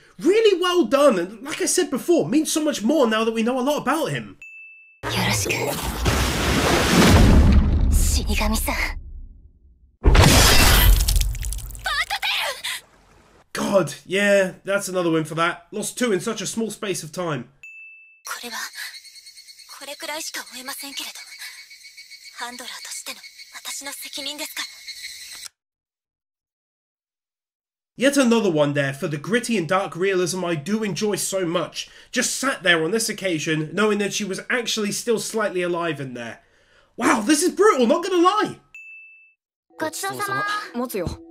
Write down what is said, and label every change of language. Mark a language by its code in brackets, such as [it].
[en] Really well done, and like I said before, means so much more now that we know a lot about him. [ja] よろしく。死神さん。 [en] God, yeah, that's another win for that. Lost 2 in such a small space of time. [ja] これはこれくらいしか追えませんけれど、ハンドラーとしての私の責任ですから。 [en] Yet another one there for the gritty and dark realism I do enjoy so much. Just sat there on this occasion, knowing that she was actually still slightly alive in there. Wow, this is brutal, not gonna lie. [ja] ごちそうさま。持つよ。